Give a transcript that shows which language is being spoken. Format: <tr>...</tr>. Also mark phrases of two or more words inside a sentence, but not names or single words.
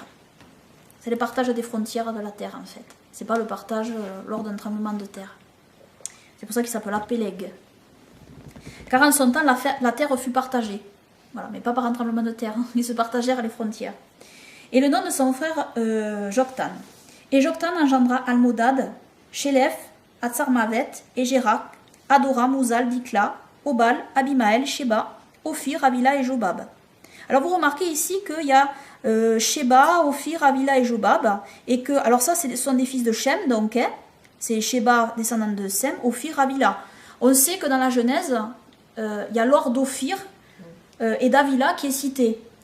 <fr>C'est le partage des frontières de la terre, en fait. C'est pas le partage lors d'un tremblement de terre. C'est pour ça qu'il s'appelle Péleg. Car en son temps, la terre fut partagée. Voilà, mais pas par un tremblement de terre. Ils se partagèrent les frontières. Et le nom de son frère, Joktan. Et Joktan engendra Almodad, Shelef, Atsarmavet, Egerak, Adoram, Uzal, Dikla, Obal, Abimael, Sheba, Ophir, Avila et Jobab. Alors vous remarquez ici qu'il y a Sheba, Ophir, Avila et Jobab. Et que, alors ça, ce sont des fils de Shem, donc, hein, c'est Sheba, descendant de Sem, Ophir, Avila. On sait que dans la Genèse, il y a l'or d'Ophir et d'Avila qui est cité.</fr>